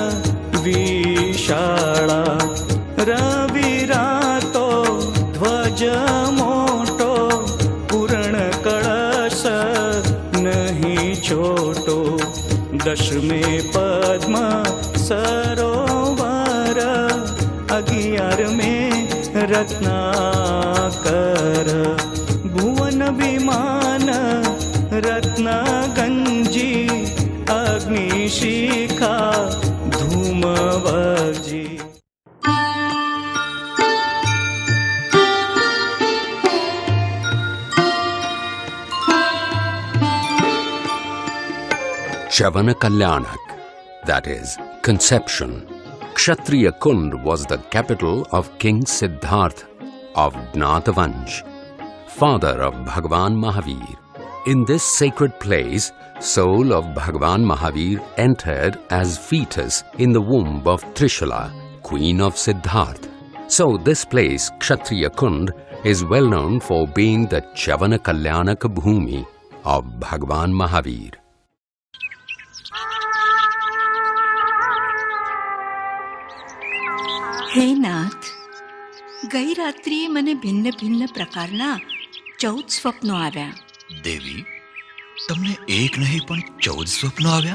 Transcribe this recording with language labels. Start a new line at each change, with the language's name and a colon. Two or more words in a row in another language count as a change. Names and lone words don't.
Gujarati: विशाला, રવિ રાતો ધ્વજ મોટો, પૂર્ણ કળશ નહીં છોટો, દશમે પદ્મ સરોવર, 11 માં રત્નાકર, ભુવન વિમાન રત્ન ગંજી, અગ્નિશિખા ધૂમવજી.
English: Chavana Kalyanak, that is, conception. Kshatriya Kund was the capital of King Siddhartha of Gnatavansh, father of Bhagwan Mahavir. In this sacred place, soul of Bhagwan Mahavir entered as fetus in the womb of Trishala, queen of Siddhartha. So this place, Kshatriya Kund, is well known for being the Chavana Kalyanak Bhumi of Bhagwan Mahavir.
Gujarati: હે નાથ, ગઈ રાત્રિએ મને ભિન્ન ભિન્ન પ્રકારના 14 સ્વપ્નો આવ્યા. દેવી, તમને એક નહીં પણ 14 સ્વપ્નો આવ્યા?